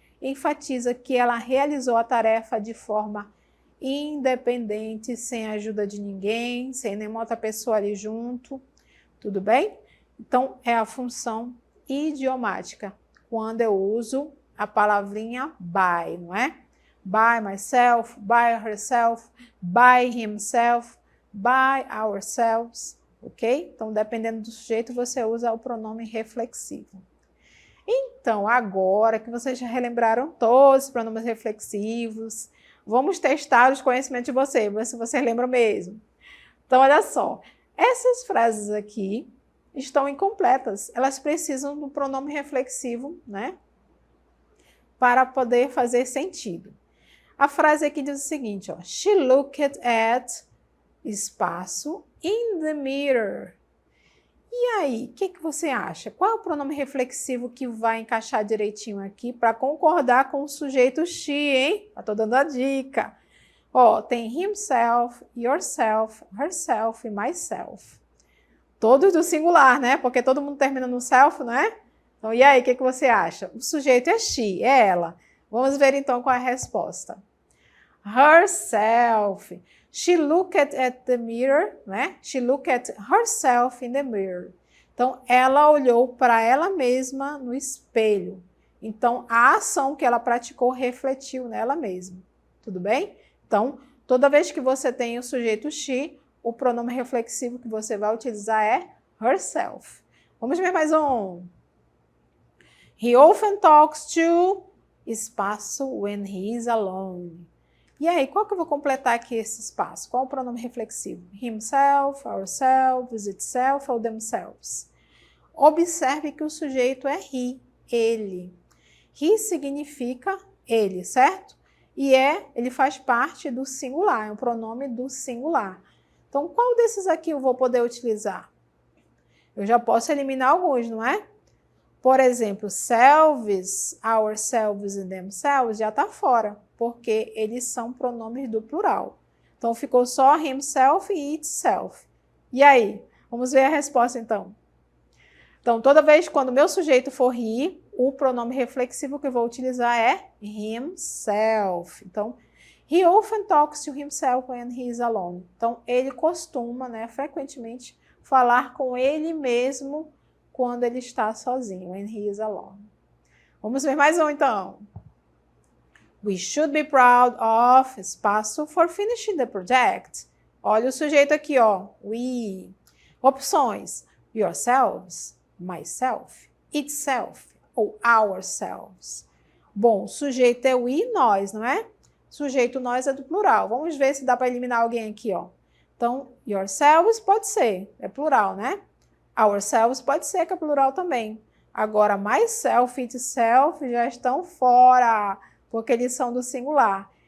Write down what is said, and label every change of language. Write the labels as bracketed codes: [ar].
[pt] Enfatiza que ela realizou a tarefa de forma independente, sem a ajuda de ninguém, sem nenhuma outra pessoa ali junto, tudo bem? Então, é a função idiomática, quando eu uso a palavrinha by, não é? [en] By myself, by herself, by himself, by ourselves. Ok? [pt] Então, dependendo do sujeito, você usa o pronome reflexivo. Então, agora que vocês já relembraram todos os pronomes reflexivos, vamos testar os conhecimentos de vocês, ver se vocês lembram mesmo. Então, olha só, essas frases aqui estão incompletas, elas precisam do pronome reflexivo, né? Para poder fazer sentido. A frase aqui diz o seguinte, ó, [en] she looked at espaço in the mirror. [pt] E aí, o que você acha? Qual é o pronome reflexivo que vai encaixar direitinho aqui para concordar com o sujeito she, hein? Eu tô dando a dica. Ó, tem himself, yourself, herself e myself. Todos do singular, né? Porque todo mundo termina no self, não é? Então, e aí, o que você acha? O sujeito é she, é ela. Vamos ver então qual é a resposta. [en] Herself. She looked at the mirror, né? She looked at herself in the mirror. [pt] Então, ela olhou para ela mesma no espelho. Então, a ação que ela praticou refletiu nela mesma. Tudo bem? Então, toda vez que você tem o sujeito she, o pronome reflexivo que você vai utilizar é herself. Vamos ver mais um. [en] He often talks to espaço when he is alone. [pt] E aí, qual que eu vou completar aqui esse espaço? Qual o pronome reflexivo? [en] Himself, ourselves, itself ou themselves? [pt] Observe que o sujeito é he, ele. He significa ele, certo? E ele faz parte do singular, é um pronome do singular. Então, qual desses aqui eu vou poder utilizar? Eu já posso eliminar alguns, não é? Por exemplo, selves, ourselves e themselves já está fora, porque eles são pronomes do plural. Então, ficou só himself e itself. E aí? Vamos ver a resposta, então. Então, toda vez quando o meu sujeito for he, o pronome reflexivo que eu vou utilizar é himself. [en] Então, he often talks to himself when he is alone. [pt] Então, ele costuma, né, frequentemente, falar com ele mesmo quando ele está sozinho, [en] when he is alone. [pt] Vamos ver mais um, então. [en] We should be proud of, espaço, for finishing the project. [pt] Olha o sujeito aqui, ó. We. Opções. [en] Yourselves, myself, itself ou ourselves. [pt] Bom, sujeito é we, nós, não é? Sujeito nós é do plural. Vamos ver se dá para eliminar alguém aqui, ó. Então, yourselves pode ser, é plural, né? Ourselves pode ser, que é plural também. Agora, myself e itself já estão fora, porque eles são do singular.